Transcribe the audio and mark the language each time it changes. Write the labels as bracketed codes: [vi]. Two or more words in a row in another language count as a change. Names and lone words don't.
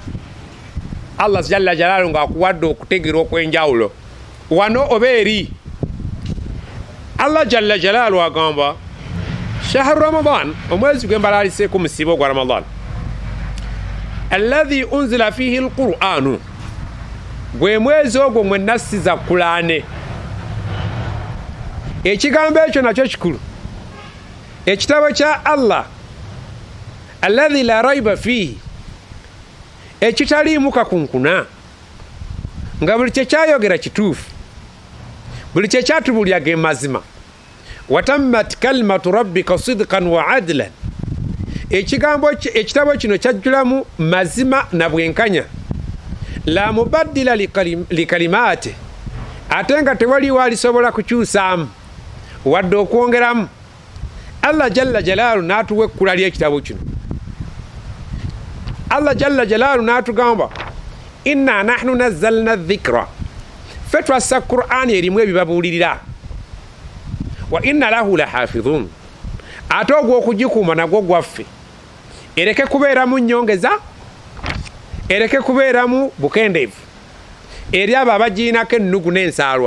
[lg] Allah [ar] جل جلاله [lg] ng'akuwadde okutegeera okw'enjawulo wano oba eri. Allah [ar] جل جلاله [lg] agamba [ar] شهر رمضان, [lg] omwezi gwe mbalaliseeko musiiba ogwa Ramadan, [ar] الذي أنزل فيه القرآن, [lg] gwe mwezi ogwo mwe nassiza Qur'ane. Ekigambo ekyo nakyo kikulu. Ekitabo kya Allah [ar] الذي لا ريب فيه, [lg] ekitaliimu kakunkuna, nga buli kyekyayogera kituufu, buli kyekyatubulya ge mazima. [ar] وتمت كلمة ربك صدقا وعدلا, [lg] ekitabo kino kyajjulamu mazima na bwenkanya. [ar] لا مبدل لكلماته, [lg] ate nga tewaliwo alisobola kukyusaamu wadde okwongeramu. Allah [ar] جل جلاله [lg] n'atuwa ekkula ly'ekitabo kino. Allah [ar] جل جلاله [lg] n'atugamba [ar] إنا نحن نزلنا الذكر, [lg] ffe twassa Qur'ani erimu ebibabuulirira, [ar] وإنا له لحافظون, [lg] ate ogw'okugikuuma nagwo gwaffe. Ereke kubeeramu nnyongeza, ereke kubeeramu bukendeevu eri abo abagiinako ennugu n'ensaalwa.